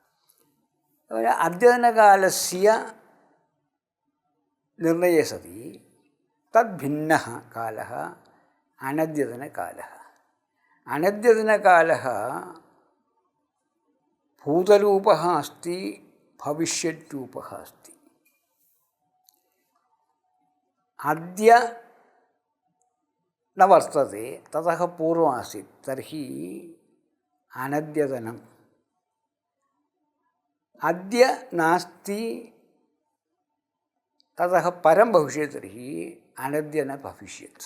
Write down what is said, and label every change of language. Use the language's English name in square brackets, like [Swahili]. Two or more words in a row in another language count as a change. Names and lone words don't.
[Sanskrit] അദ്യതനകാലസ്യ നിർണയേ സതി തദ്ഭിന്നഃ കാലഃ അനദ്യതനകാലഃ. അനദ്യതനകാലः ഭൂതരൂപः अस्ति, भविष्यद्रूपः अस्ति. अद्य न वर्तते, ततः पूर्वमासीत्, तर्हि अनद्यतनम्. अद्य नास्ति, ततः परं भविष्यति, तर्हि अनद्य न भविष्यत्.